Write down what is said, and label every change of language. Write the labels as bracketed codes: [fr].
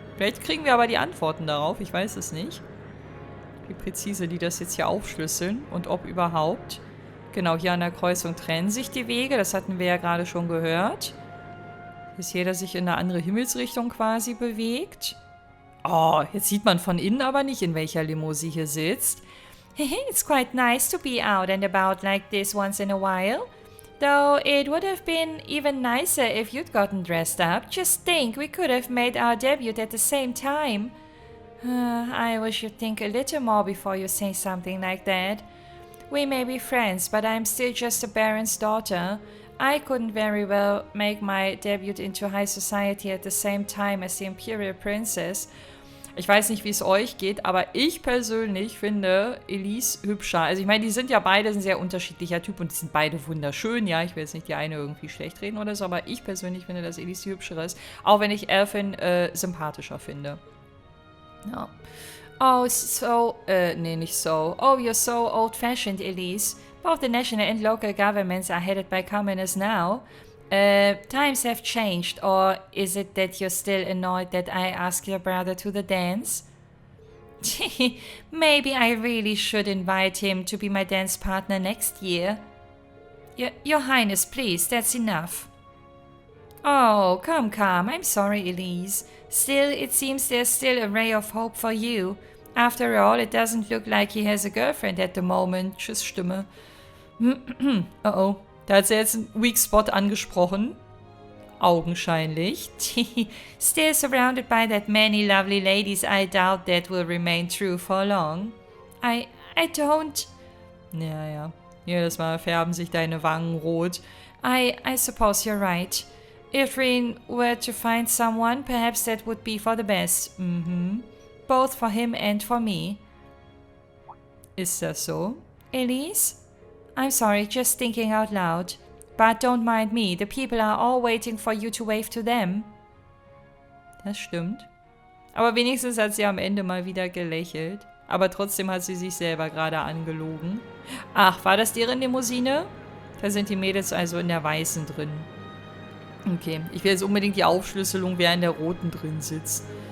[de] Vielleicht kriegen wir aber die Antworten darauf. Ich weiß es nicht. Wie präzise die das jetzt hier aufschlüsseln und ob überhaupt. Genau, hier an der Kreuzung trennen sich die Wege. Das hatten wir ja gerade schon gehört. Dass jeder sich in eine andere Himmelsrichtung quasi bewegt. Oh, jetzt sieht man von innen aber nicht, in welcher Limo sie hier sitzt. [en] It's quite nice to be out and about like this once in a while. Though it would have been even nicer if you'd gotten dressed up. Just think, we could have made our debut at the same time. I wish you'd think a little more before you say something like that. We may be friends, but I'm still just a baron's daughter. I couldn't very well make my debut into high society at the same time as the imperial princess. [de] Ich weiß nicht, wie es euch geht, aber ich persönlich finde Elise hübscher. Also ich meine, die sind ja beide ein sehr unterschiedlicher Typ und die sind beide wunderschön, ja. Ich will jetzt nicht die eine irgendwie schlecht reden oder so, aber ich persönlich finde, dass Elise die hübschere ist. Auch wenn ich Elfin sympathischer finde. Ja. Oh, nee, nicht so. [en] Oh, you're so old-fashioned, Elise. Both the national and local governments are headed by communists now. Times have changed, or is it that you're still annoyed that I asked your brother to the dance? Maybe I really should invite him to be my dance partner next year. Your Highness, please, that's enough. Oh, come, I'm sorry, Elise. Still, it seems there's still a ray of hope for you. After all, it doesn't look like he has a girlfriend at the moment. [de] Tschüss, Stimme. Oh. Da hat sie jetzt einen Weak Spot angesprochen. Augenscheinlich. [en] Still surrounded by that many lovely ladies, I doubt that will remain true for long. I don't... Ja. [de] Jedes Mal färben sich deine Wangen rot. [en] I suppose you're right. If Reen were to find someone, perhaps that would be for the best. Both for him and for me. [de] Ist das so? [en] Elise? I'm sorry, just thinking out loud. But don't mind me, the people are all waiting for you to wave to them. [de] Das stimmt. Aber wenigstens hat sie am Ende mal wieder gelächelt. Aber trotzdem hat sie sich selber gerade angelogen. Ach, war das deren Limousine? Da sind die Mädels also in der weißen drin. Okay, ich will jetzt unbedingt die Aufschlüsselung, wer in der roten drin sitzt.